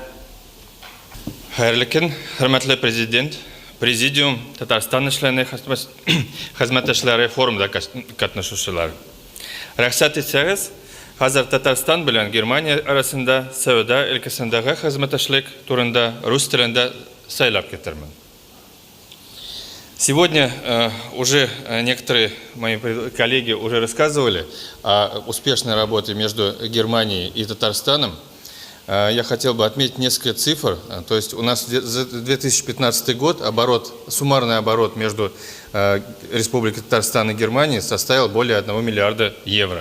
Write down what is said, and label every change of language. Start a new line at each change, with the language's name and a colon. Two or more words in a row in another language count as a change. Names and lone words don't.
Tatar: Хәерле көн, хөрмәтле президент, президиум, Татарстан эшләре хезмәттәшләре форумда катнашучылар. Рөхсәт итсәгез, хәзер Татарстан белән Германия арасында сәүдә өлкәсендәге хезмәттәшлек турында рус телендә сөйләп китермен.
Russian: Сегодня уже некоторые мои коллеги уже рассказывали о успешной работе между Германией и Татарстаном. Я хотел бы отметить несколько цифр. То есть у нас за 2015 год суммарный оборот между Республикой Татарстан и Германией составил более 1 миллиарда евро.